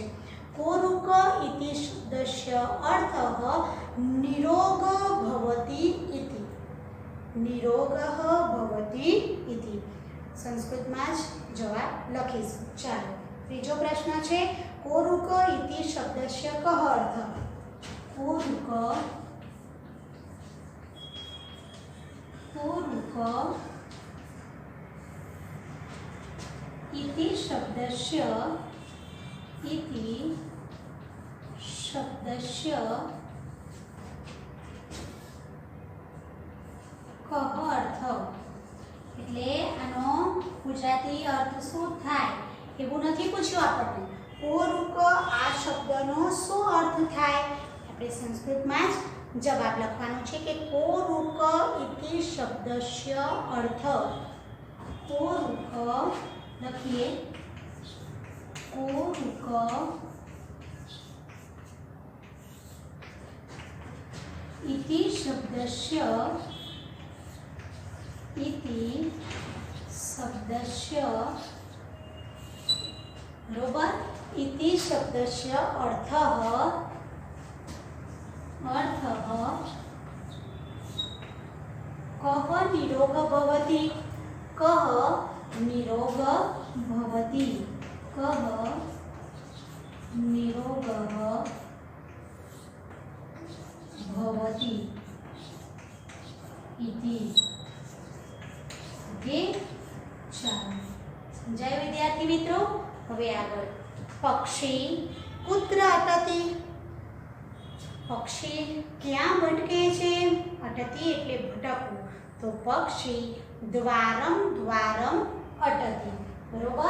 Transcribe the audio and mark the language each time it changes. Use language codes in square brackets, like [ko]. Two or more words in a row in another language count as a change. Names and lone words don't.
[sa] કોરુક ઇતિ શબ્દસ્ય અર્થ નિરોગ ભવતિ ઇતિ. નિરોગઃ ભવતિ ઇતિ. [gu] સંસ્કૃતમાં જ જવાબ લખીશું. ચાલો ત્રીજો પ્રશ્ન છે. [sa] કોરુક ઇતિ શબ્દસ્ય કહ અર્થ. કોરુક इति शब्दस्य कह अर्थ. [gu] એટલે આનો ગુજરાતી અર્થ શું થાય એવું નથી પૂછ્યું આપણને. કોરુક આ શબ્દનો શું અર્થ થાય? આપણે સંસ્કૃતમાં જ જવાબ લખવાનો છે કે [sa] કોરુક ઇતિ શબ્દસ્ય અર્થ. [gu] કોરુક લખીએ. [sa] કોરુક इति शब्दस्य बरोबर. इति शब्दस्य अर्थः कः निरोग भवति. कः निरोग भवति. कः निरोगः भवति इति. [gu] ओके ચાલો સમજાય વિદ્યાર્થી મિત્રો? હવે આગળ. [sa] પક્ષી કુત્ર અટતિ. [gu] પક્ષી ક્યાં ભટકે છે? અટતિ એટલે ભટકવું. તો [sa] પક્ષી દ્વારમ દ્વારમ અટતિ. [gu] બરોબર.